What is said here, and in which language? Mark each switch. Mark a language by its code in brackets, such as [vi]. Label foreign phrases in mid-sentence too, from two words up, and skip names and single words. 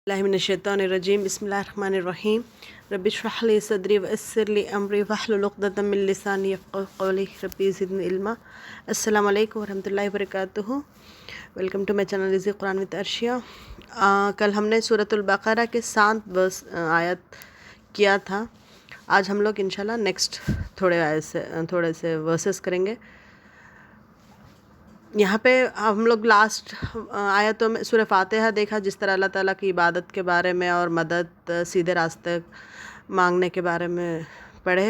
[ar] بسم الله من الشيطان الرجيم بسم الله الرحمن الرحيم رب اشرح لي صدري و يسر لي أمري و احلل عقدة من لساني يفقهوا قولي رب زدني علما. السلام عليكم و رحمة الله و بركاته. [en] Welcome to my channel Easy Quran with Arshiya. [hi] कल हमने सूरतुल बक़रा के 7 आयत किया था। आज हम लोग इंशाल्लाह नेक्स्ट थोड़े से वर्सेस करेंगे। यहाँ पे हम लोग लास्ट आयतों में सूरह फातिहा देखा, जिस तरह अल्लाह ताला की इबादत के बारे में और मदद सीधे रास्ते मांगने के बारे में पढ़े।